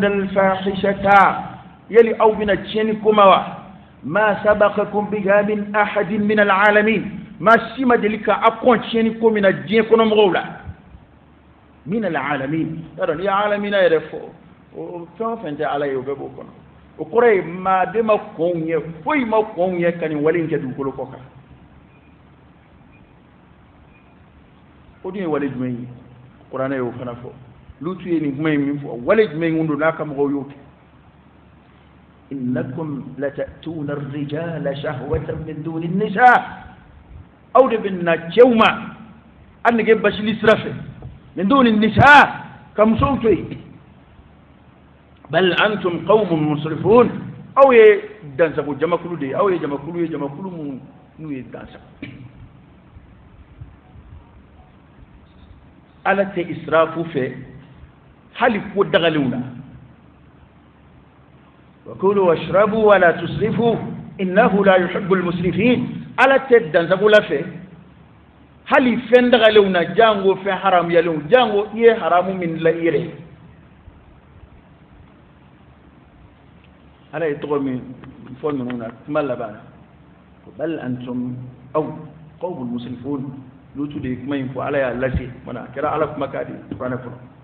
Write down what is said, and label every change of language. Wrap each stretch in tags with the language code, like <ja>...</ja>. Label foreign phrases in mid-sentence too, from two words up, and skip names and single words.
<bm>alfahishata yali aw bɛna tiɲɛni ko ma</bm> <ar>وما سبقكم بها من أحد من العالمين</ar> <bm>ma si ma deli ka a kɔn tiɲɛni ko min na diɲɛ kɔnɔ mɔgɔw la</bm> <ar>من العالمين</ar> <bm>y'a dɔn n'i ye alamina yɛrɛ fɔ o fɛn o fɛn tɛ ala ye o bɛɛ b'o kɔnɔ o kɔrɔ ye maa de ma kɔnw ye foyi ma kɔnw ye ka nin wale in kɛ dugukolo kɔ kan o dun ye wale jumɛn ye kuranɛ y'o fana fɔ lutu ye nin kuma in min fɔ wale jumɛn kun don n'a ka mɔgɔw y'o kɛ</bm> <ar>إنكم لتأتون الرجال شهوة من دون النساء</ar> <bm>aw de bɛ na cɛw ma a nege basili sira fɛ</bm> <ar>من دون النساء</ar> <bm>ka musow to yen</bm> <ar>بل أنتم قوم مسرفون</ar> <bm>aw ye dansago jamakulu de ye aw ye jamakulu mun n'u ye dansago ala tɛ israfu fɛ hali ko dagalenw na</bm> <ar>وكلوا واشربوا ولا تسرفوا إنه لا يحب المسرفين</ar> <bm>ala tɛ dansago la fɛ hali fɛn dagalenw na jango fɛn haramuyalenw jango i ye haramu min la i yɛrɛ ala ye tɔgɔ min fɔ ninnu na kuma laban na</bm> <ar>بل أنتم</ar> <bm>aw</bm> <ar>قوم مسرفون</ar> <bm>lutu de kuma in fɔ ala y'a lase mana a kɛra ala kuma k'a di kuranɛ kɔnɔ</bm>